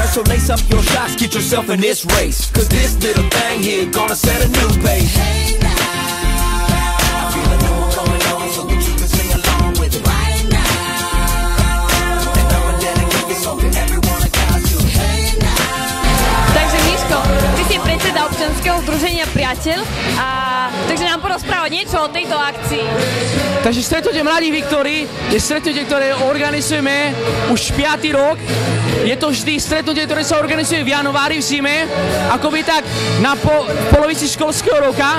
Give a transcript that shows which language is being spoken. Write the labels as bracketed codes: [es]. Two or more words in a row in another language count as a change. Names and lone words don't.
[en] So lace up your shots, get yourself in this race, cause this little thing here gonna set a new pace. Hey now, I feel a new one coming on so that you can sing along with it. Right now, and I'ma dedicate this song to everyone I got you. Hey now. [sk] Takže Miško, ty si predseda občianskeho združenia Priateľ, a takže nám porozprávať niečo o tejto akcii. Takže stretnutie Mladých Viktórií je stretnutie, ktoré organizujeme už 5. rok. Je to vždy stretnutie, ktoré sa organizuje v januári v zime, akoby tak na polovici školského roka.